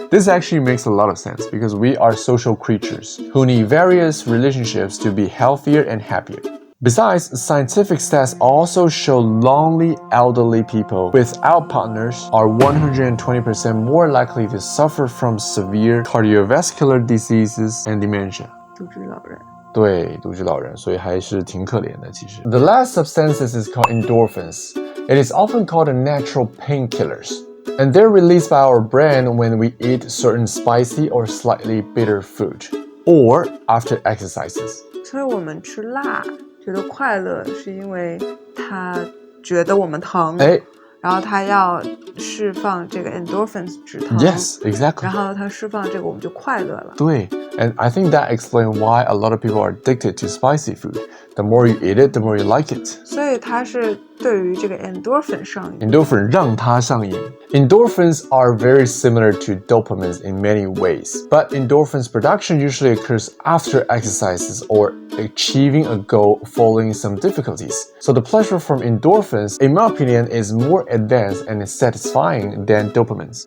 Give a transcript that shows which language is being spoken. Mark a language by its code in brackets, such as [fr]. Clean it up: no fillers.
[en] This actually makes a lot of sense because we are social creatures who need various relationships to be healthier and happier. Besides, scientific stats also show lonely elderly people without partners are 120% more likely to suffer from severe cardiovascular diseases and dementia. [zh] 独居老人。对，独居老人，所以还是挺可怜的其实。 [en] The last substances is called endorphins. It is often called the natural painkillers. And they're released by our brain when we eat certain spicy or slightly bitter food, or after exercises. [zh] 所以我们吃辣觉得快乐，是因为他觉得我们疼，然后他要释放这个 endorphins 止疼 [en] Yes, exactly. [zh] 然后他释放这个我们就快乐了。 [en] 对 And I think that explains why a lot of people are addicted to spicy food. The more you eat it, the more you like it. [zh] 所以它是对于这个 endorphin 上瘾。 Endorphin 让它上瘾。 [en] Endorphins are very similar to dopamines in many ways, but endorphins production usually occurs after exercises or achieving a goal following some difficulties. So the pleasure from endorphins, in my opinion, is more advanced and satisfying than dopamines.